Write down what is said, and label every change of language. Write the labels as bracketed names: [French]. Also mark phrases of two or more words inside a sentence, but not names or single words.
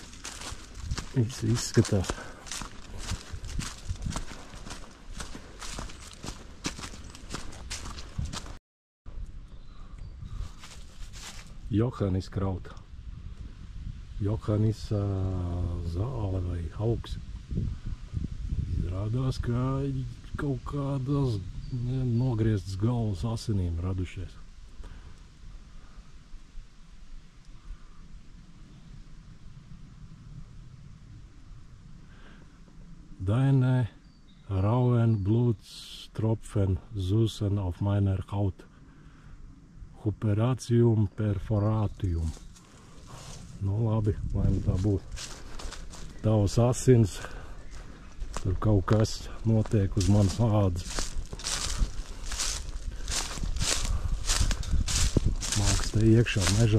[Latvian] Viss izskatās. Johannis krauta. Johannis zāle vai augs. Izrādās, ka kaut kādas nogrieztas galvas asinīm radušies. [German] Deine rauen Blutstropfen süßen auf meiner Haut. Operācijum perforātijum. [Latvian] Nu labi, lai nu tā būtu. Tavas asins, tur kaut kas notiek uz manas ādas. Māks te iekšā mežā.